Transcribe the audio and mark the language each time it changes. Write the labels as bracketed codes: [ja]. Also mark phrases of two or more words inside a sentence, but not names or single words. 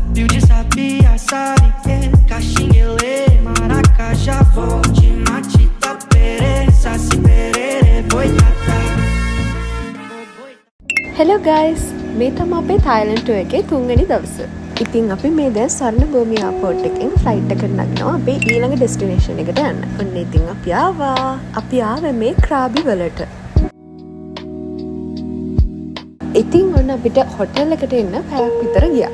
[pt] Fio de sabia, sabe que Caxinguelê, Maracajá, volte, matita, pere, saci, perere, boitata. [en] Hello guys, [si] මේ තමයි අපේ Thailand tour එකේ තුන්වෙනි දවස. ඉතින් අපි මේ දැන් ස්වර්ණභූමි එයාපෝට් එකෙන් ෆ්ලයිට් එකකට නගිනවා අපේ ඊළඟ ඩෙස්ටිනේෂන් එකට යන්න. ඔන්න ඉතින් අපි ආවා. අපි ආවේ මේ ක්‍රාබි වලට. ඉතින් ඔන්න අපිට හොටෙල් එකට එන්න පැයක් විතර ගියා.